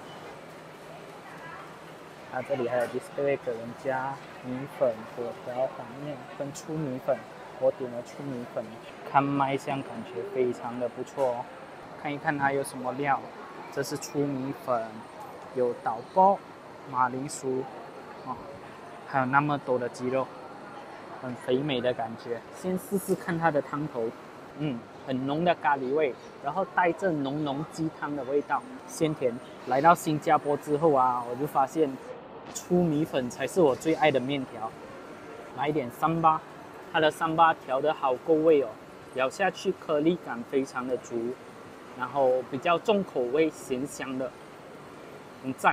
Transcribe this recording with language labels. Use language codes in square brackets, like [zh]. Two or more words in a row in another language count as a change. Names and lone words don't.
[zh] 這裡還有 display 給人家米粉、粿條、黃麵跟粗米粉。我點了粗米粉，看賣相感覺非常的不錯哦。看一看它有什麼料，這是粗米粉，有豆卜、馬鈴薯，還有那麼多的雞肉，很肥美的感覺。先試試看它的湯頭，很濃的咖喱味，然後帶着濃濃雞湯的味道，鮮甜。來到新加坡之後啊，我就發現粗米粉才是我最愛的麵條。來一點三巴。它的三巴調得好夠味哦，咬下去顆粒感非常的足，然後比較重口味，鹹香的，很讚。